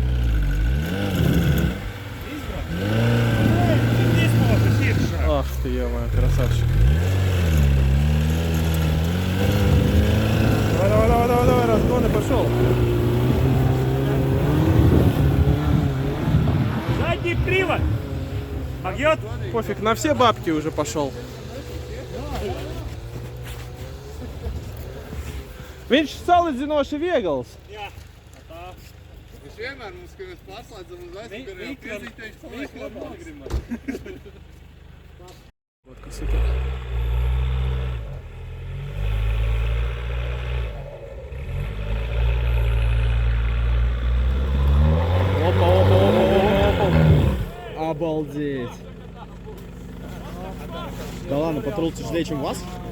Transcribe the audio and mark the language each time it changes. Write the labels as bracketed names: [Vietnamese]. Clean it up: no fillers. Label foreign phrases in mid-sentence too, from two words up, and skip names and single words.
[Russian] Ах ты, ё-моё, красавчик. Давай, разгон и пошел. Задний привод! Магьот! Пофиг, на все бабки уже пошел. [Latvian] Viņš salīdzinoši viegls. Jā, tā. Viņš vienmēr mums, kad mēs paslēdzam uz aizmugurējām piezītējuši, paliek labāk. [Russian] Водка супер. Опа. Обалдеть. Да ладно, патрул тяжелее, чем у вас?